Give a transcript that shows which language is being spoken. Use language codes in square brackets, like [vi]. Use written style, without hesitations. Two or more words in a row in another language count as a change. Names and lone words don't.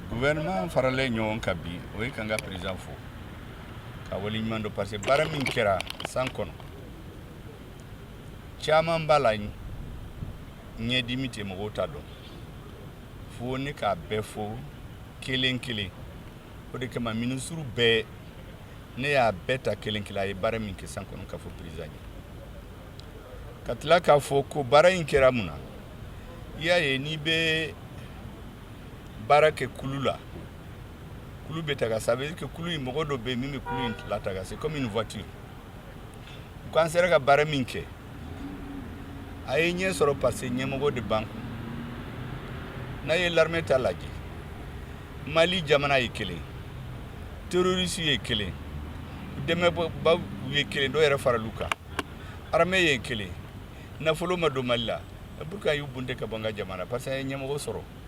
[bm] Gouvernement faralen ɲɔgɔn kan bi o ye kan ka président fo ka waleɲuman dɔ [fr] parce que [bm] baara min kɛra san kɔnɔ caman b'a la ɲɛdimi tɛ mɔgɔw t'a dɔn fo ne k'a bɛɛ fo kelen kelen o de kama ministre bɛɛ ne y'a bɛɛ ta kelen kelen a ye baara min kɛ san kɔnɔ ka fɔ président ye ka tila k'a fɔ ko baara in kɛra mun na i y'a ye n'i bɛ baara kɛ kulu la kulu bɛ taga [fr] ça veut dire que [bm] kulu in mɔgɔ dɔ bɛ yen min bɛ kulu in lataga [fr] c'est comme une voiture [bm] ko an sera ka baara min kɛ a ye ɲɛ sɔrɔ [fr] parce que [bm] ɲɛmɔgɔ de b'an kun n'a ye l'armée ta lajɛ Mali jamana ye kelen terroriste ye kelen dɛmɛbaw ye kelen dɔw yɛrɛ faral'u kan armée ye kelen nafolo ma don Mali la pourquoi y'u bunte ka bɔ an ka jamana [fr] parce que [bm] an ye ɲɛmɔgɔ sɔrɔ